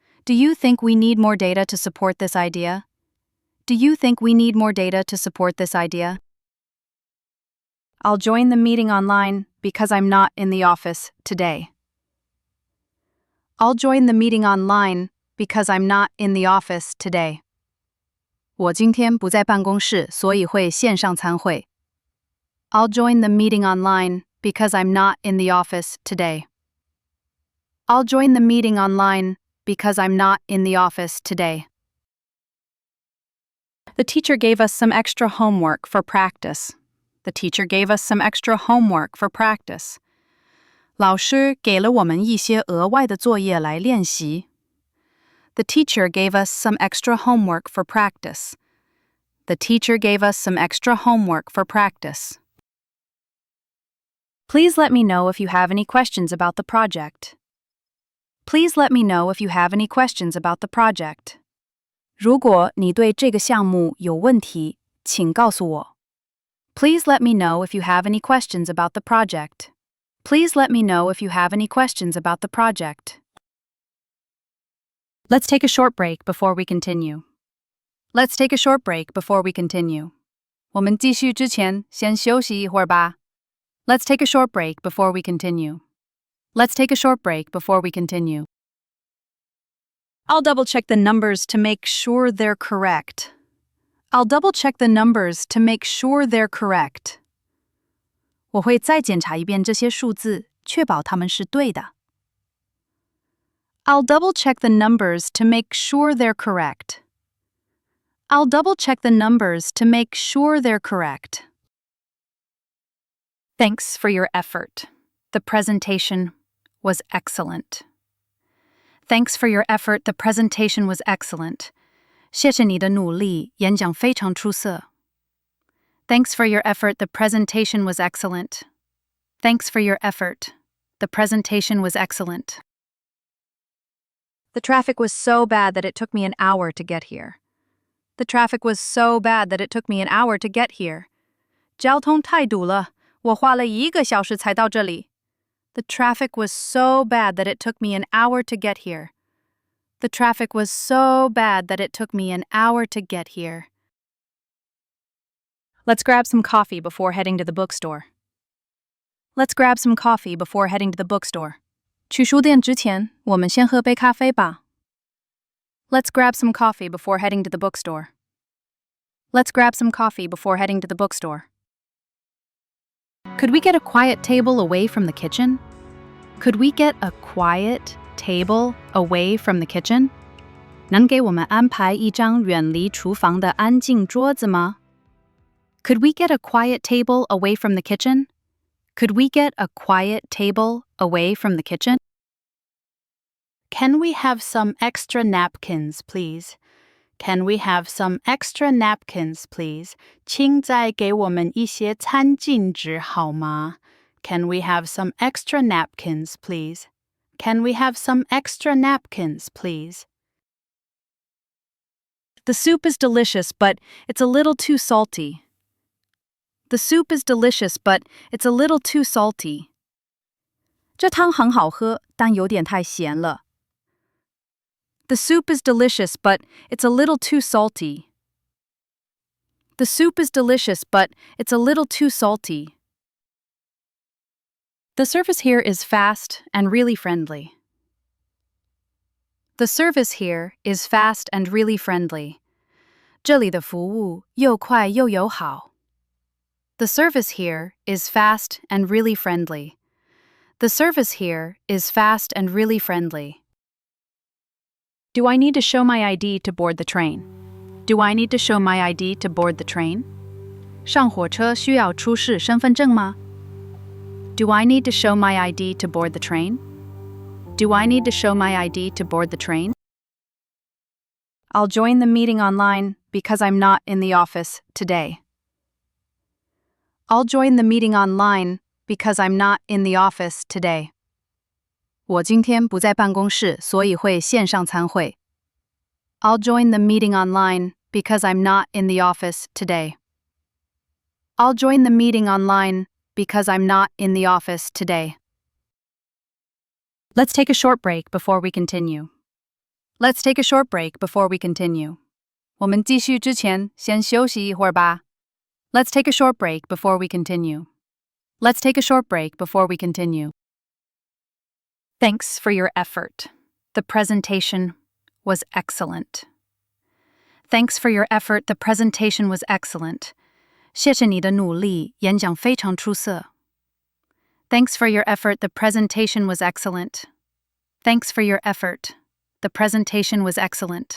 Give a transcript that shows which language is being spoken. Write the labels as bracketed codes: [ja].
[en] Do you think we need more data to support this idea? Do you think we need more data to support this idea? I'll join the meeting online because I'm not in the office today. I'll join the meeting online because I'm not in the office today. [zh] 我今天不在办公室，所以会线上参会。 [en] I'll join the meeting online because I'm not in the office today. I'll join the meeting online because I'm not in the office today. The teacher gave us some extra homework for practice. The teacher gave us some extra homework for practice. [zh] 老师给了我们一些额外的作业来练习。 [en] The teacher gave us some extra homework for practice. The teacher gave us some extra homework for practice. Please let me know if you have any questions about the project. Please let me know if you have any questions about the project. [zh] 如果你对这个项目有问题，请告诉我。 [en] Please let me know if you have any questions about the project. Please let me know if you have any questions about the project. Let's take a short break before we continue. Let's take a short break before we continue. [zh] 我们继续之前，先休息一会儿吧。 [en] Let's take a short break before we continue. Let's take a short break before we continue. I'll double-check the numbers to make sure they're correct. I'll double-check the numbers to make sure they're correct. [zh] 我会再检查一遍这些数字，确保它们是对的。 [en] I'll double-check the numbers to make sure they're correct. I'll double-check the numbers to make sure they're correct. Thanks for your effort. The presentation was excellent. Thanks for your effort. The presentation was excellent. [zh] 谢谢你的努力，演讲非常出色。 [en] Thanks for your effort. The presentation was excellent. Thanks for your effort. The presentation was excellent. The traffic was so bad that it took me an hour to get here. The traffic was so bad that it took me an hour to get here. [zh] 交通太堵了，我花了1个小时才到这里。 [en] The traffic was so bad that it took me an hour to get here. The traffic was so bad that it took me an hour to get here. Let's grab some coffee before heading to the bookstore. Let's grab some coffee before heading to the bookstore. [zh] 去书店之前，我们先喝杯咖啡吧。 [en] Let's grab some coffee before heading to the bookstore. Let's grab some coffee before heading to the bookstore. Could we get a quiet table away from the kitchen? Could we get a quiet table away from the kitchen? [zh] 能给我们安排一张远离厨房的安静桌子吗？ [en] Could we get a quiet table away from the kitchen? Could we get a quiet table away from the kitchen? Can we have some extra napkins, please? Can we have some extra napkins, please? [zh] 请再给我们一些餐巾纸好吗？ [en] Can we have some extra napkins, please? Can we have some extra napkins, please? The soup is delicious, but it's a little too salty. The soup is delicious, but it's a little too salty. [zh] 这汤很好喝，但有点太咸了。 [en] The soup is delicious, but it's a little too salty. The soup is delicious, but it's a little too salty. The service here is fast and really friendly. The service here is fast and really friendly. [zh] 这里的服务又快又友好。 [en] The service here is fast and really friendly. The service here is fast and really friendly. Do I need to show my ID to board the train? Do I need to show my ID to board the train? [zh] 上火车需要出示身份证吗？ [en] Do I need to show my ID to board the train? Do I need to show my ID to board the train? I'll join the meeting online because I'm not in the office today. I'll join the meeting online because I'm not in the office today. [zh] 我今天不在办公室，所以会线上参会。 [en] I'll join the meeting online because I'm not in the office today. I'll join the meeting online because I'm not in the office today. Let's take a short break before we continue. Let's take a short break before we continue. [zh] 我们继续之前，先休息一会儿吧。 [en] Let's take a short break before we continue. Let's take a short break before we continue. Thanks for your effort. The presentation was excellent. Thanks for your effort. The presentation was excellent. [zh] 谢谢你的努力，演讲非常出色。 [en] Thanks for your effort. The presentation was excellent. Thanks for your effort. The presentation was excellent.